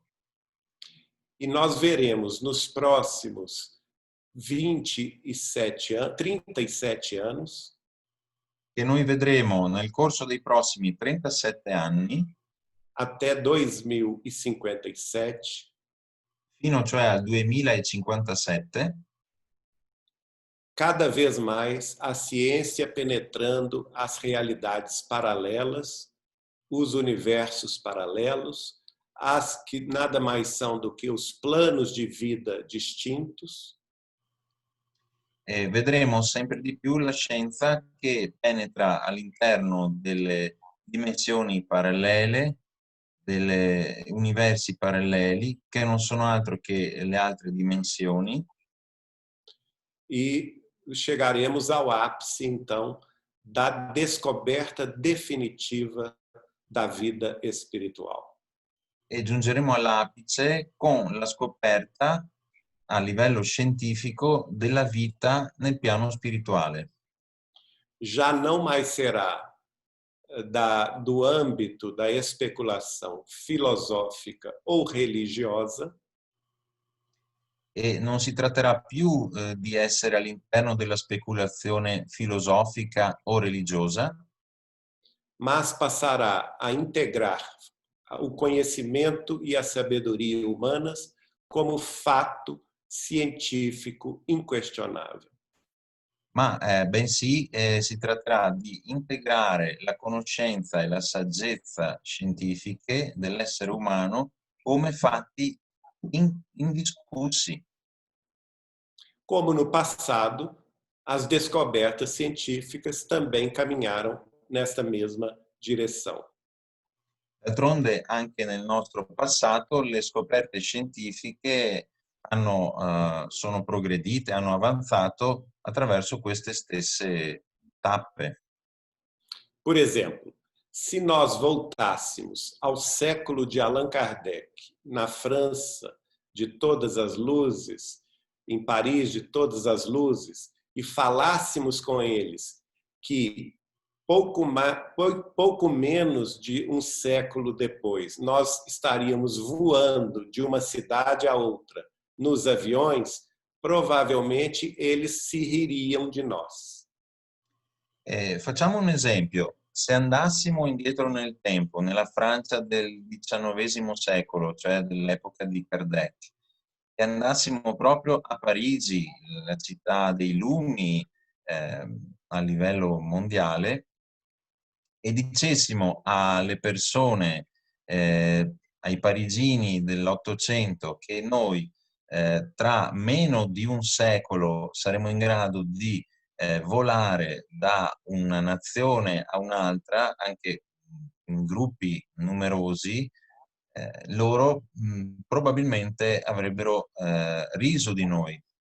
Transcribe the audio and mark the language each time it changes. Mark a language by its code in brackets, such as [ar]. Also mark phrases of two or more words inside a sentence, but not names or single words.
[pt] e nós veremos nos próximos 37 anos, [it] che noi vedremo nel corso dei prossimi 37 anni, [pt] até 2057, [it] fino cioè al 2057, [pt] cada vez mais a ciência penetrando as realidades paralelas, os universos paralelos, as que nada mais são do que os planos de vida distintos, [it] vedremo sempre di più la scienza che penetra all'interno delle dimensioni parallele, degli universi paralleli, che non sono altro che le altre dimensioni, [pt] e chegaremos ao ápice, então, da descoberta definitiva da vida espiritual. [it] e giungeremo all'apice con la scoperta a livello scientifico della vita nel piano spirituale. [pt] Já não mais será do âmbito da especulação filosófica ou religiosa, [it] E non si tratterà più di essere all'interno della speculazione filosofica o religiosa, [pt] mas passará a integrar o conhecimento e a sabedoria humanas como fato científico inquestionável. [it] ma bensì si tratterà di integrare la conoscenza e la saggezza scientifiche dell'essere umano come fatti indiscussi. [pt] Como no passado, as descobertas científicas também caminharam nesta mesma direção. [it] D'altronde anche nel nostro passato le scoperte scientifiche sono progredite, hanno avanzato attraverso queste stesse tappe. [pt] Por exemplo, se nós voltássemos ao século de Allan Kardec, na França de todas as luzes, em Paris de todas as luzes, e falássemos com eles que pouco menos de um século depois nós estaríamos voando de uma cidade a outra nos aviões, provavelmente eles se ririam de nós. [it] Facciamo un esempio. Se andassimo indietro nel tempo, nella Francia del XIX secolo, cioè dell'epoca di Kardec, e andassimo proprio a Parigi, la città dei lumi a livello mondiale, e dicessimo alle persone, ai parigini dell'Ottocento, che noi tra meno di un secolo saremo in grado di volare da una nazione a un'altra, anche in gruppi numerosi, loro probabilmente avrebbero riso di noi.